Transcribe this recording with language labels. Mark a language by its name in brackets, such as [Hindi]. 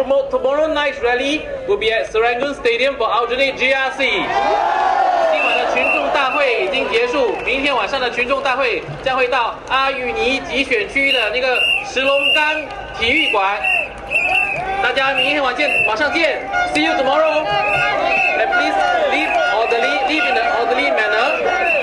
[English] Tomorrow night's rally will be at Serangoon Stadium for alternate GRC. [Chinese] 今晚的群众大会已经结束，明天晚上的群众大会将会到阿语尼集选区的那个石龙岗体育馆。大家明天晚上见 [English] ，See you tomorrow. And please live in an orderly manner.